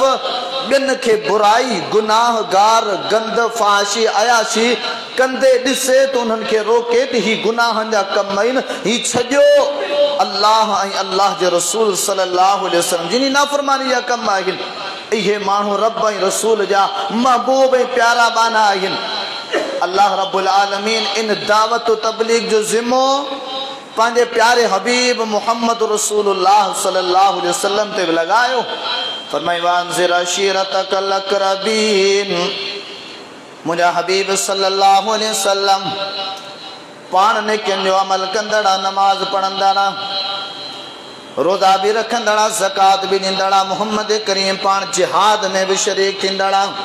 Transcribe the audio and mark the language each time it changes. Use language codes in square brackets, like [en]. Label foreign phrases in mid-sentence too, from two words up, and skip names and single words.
[sd] ॿियनि खे बुराई, गुनाहगार, गंद, फाशी, अयाशी कंदे ॾिसे त उन्हनि खे रोके त ही गुनाहनि जा कम आहिनि, ही छॾियो अल्लाह ऐं अल्लाह जे रसूल [ar] صلى الله عليه وسلم [sd] जिनी नाफ़रमानी जा कम आहिनि। इहे माण्हू रब ऐं रसूल जा महबूब ऐं प्यारा बाना आहिनि। [ar] الله رب العالمين [sd] इन दावत तबलीग जो ज़िम्मो पंहिंजे प्यारे हबीब मुहम्मद रसूलुल्लाह [ar] صلى الله عليه وسلم [sd] ते लॻायो। [ar] फरमाई وأنذر عشيرتك الأقربين. [sd] मुंहिंजा हबीब [ar] صلى الله عليه وسلم [sd] पाण नेकियुनि जो अमल कंदड़ा, नमाज पढ़ंदड़ा, रोज़ा भी रखंदड़ा, ज़कात भी ॾींदड़ा, मुहम्मद करीम पाण जिहाद में भी शरीक थींदड़ा।